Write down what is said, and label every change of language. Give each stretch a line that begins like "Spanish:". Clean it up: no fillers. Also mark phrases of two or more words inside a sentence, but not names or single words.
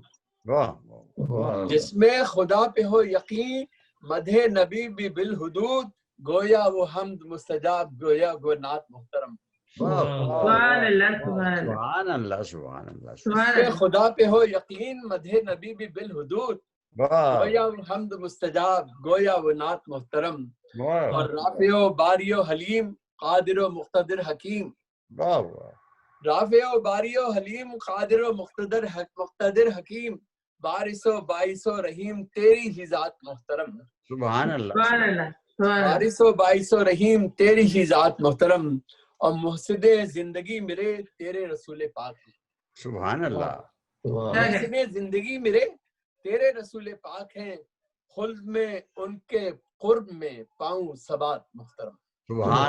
Urdu: جس میں خدا پہ ہو یقین، مدح نبی بھی بالحدود، گویا وہ حمد مستجاب، گویا وہ نعت محترم.
Arabic: سبحان اللہ، سبحان اللہ،
Urdu: جس میں خدا پہ ہو یقین، مدح نبی بھی بالحدود، گویا وہ حمد مستجاب، گویا وہ نعت محترم. اور رافع و باری و حلیم، قادر و مقتدر حکیم. رافع و باری و حلیم، قادر و مقتدر حکیم، بارث و باعث و رحیم تیری ہی ذات محترم.
Arabic: سبحان اللہ،
Urdu: بارث و باعث و رحیم تیری ہی ذات محترم. اور محسن زندگی میرے تیرے رسول پاک ہیں.
Arabic: سبحان اللہ،
Urdu: محسن زندگی میرے تیرے رسول پاک ہیں، خلد میں ان کے قرب میں پاؤں ثبات محترم. سبحان